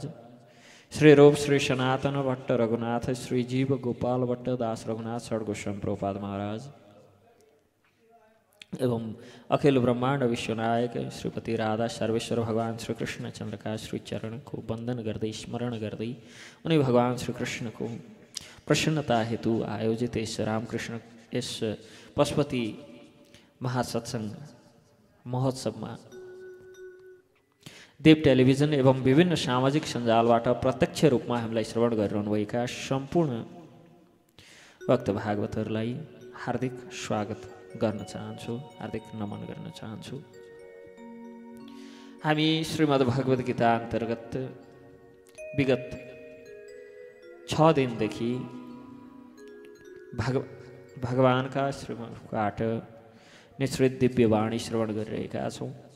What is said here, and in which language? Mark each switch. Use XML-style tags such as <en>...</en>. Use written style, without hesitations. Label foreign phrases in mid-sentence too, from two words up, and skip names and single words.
<hi>श्री रूप श्री सनातन भट्ट रघुनाथ श्री जीव गोपाल भट्ट दास रघुनाथ षड गोस्वामी प्रभुपाद महाराज एवं अखिल ब्रह्मांड विश्वनायक श्रीपति राधा सर्वेश्वर भगवान श्री कृष्ण चंद्र का श्री चरण को</hi> <ne>वंदन गर्दै स्मरण गर्दै</ne> <hi>उन्हीं भगवान श्री कृष्ण को प्रसन्नता हेतु आयोजित इस रामकृष्ण इस पशुपति महासत्संग महोत्सव में</hi> <ne>देव टेलिभिजन एवं विभिन्न सामाजिक सञ्जालबाट प्रत्यक्ष रूपमा हामीलाई श्रवण गरिरहनुभएका सम्पूर्ण भक्त भागवतहरूलाई हार्दिक स्वागत गर्न चाहन्छु, हार्दिक नमन गर्न चाहन्छु। हामी श्रीमद् भगवत गीता अन्तर्गत विगत 6 दिनदेखि भगवानका श्रीमद्बाट निश्चित दिव्य वाणी श्रवण गरिरहेका छौँ।</ne>